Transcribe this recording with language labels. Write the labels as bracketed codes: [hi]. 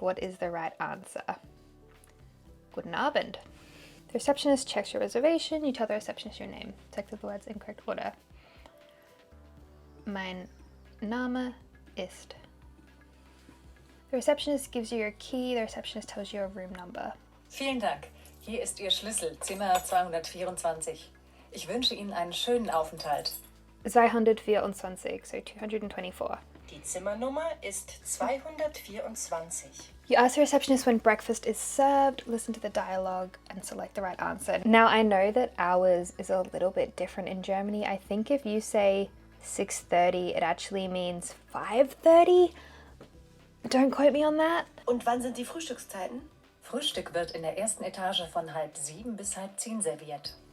[en] What is the right answer? [de] Guten Abend. [en] The receptionist checks your reservation. You tell the receptionist your name. Check the words in correct order. [de] Mein Name ist. [en] The receptionist gives you your key. The receptionist tells you your room number. [de] Vielen Dank. Hier ist Ihr Schlüssel, Zimmer 224. Ich wünsche Ihnen einen schönen Aufenthalt. [en] 224, so 224. [de] Die Zimmernummer ist 224. [en] You ask the receptionist when breakfast is served, listen to the dialogue, and select the right answer. Now, I know that hours is a little bit different in Germany. I think if you say 6:30, it actually means 5:30. Don't quote me on that. [de] Und wann sind die Frühstückszeiten? Frühstück wird in der ersten Etage von 6:30 bis 9:30 serviert.